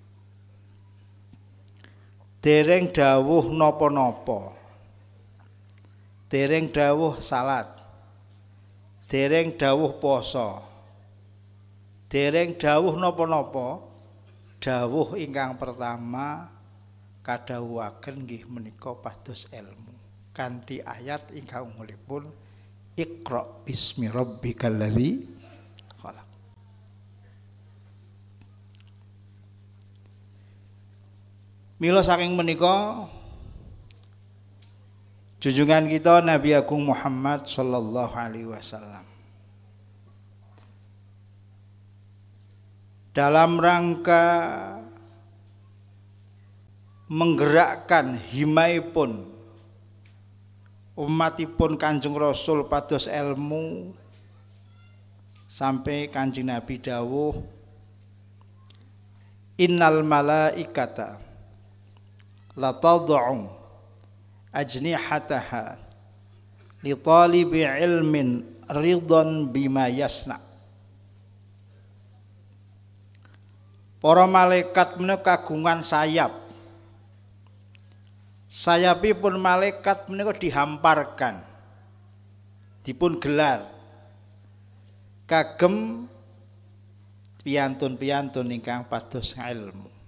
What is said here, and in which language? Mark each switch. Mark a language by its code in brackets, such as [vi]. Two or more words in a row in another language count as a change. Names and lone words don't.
[jv] dereng dawuh napa-napa, dereng dawuh salat, dereng dawuh poso, dereng dawuh napa-napa, dawuh ingkang pertama kadhawuhaken nggih menika pados ilmu kanthi ayat ingkang umulipun [ar] اقرأ باسم ربك الذي خلق. [jv] Mila saking menika junjungan kita Nabi Agung Muhammad [ar] صلى الله عليه وسلم [id] dalam rangka menggerakkan [jv] himaipun umatipun Kanjeng Rasul pados ilmu sampai Kanjeng Nabi dawuh [ar] إن الملائكة لتضع أجنحتها لطالب علم رضوان بما يصنع. [jv] Para malaikat menika kagungan sayap. Sayapipun malaikat menika dihamparkan, dipun gelar kagem piyantun-piyantun ingkang pados ilmu.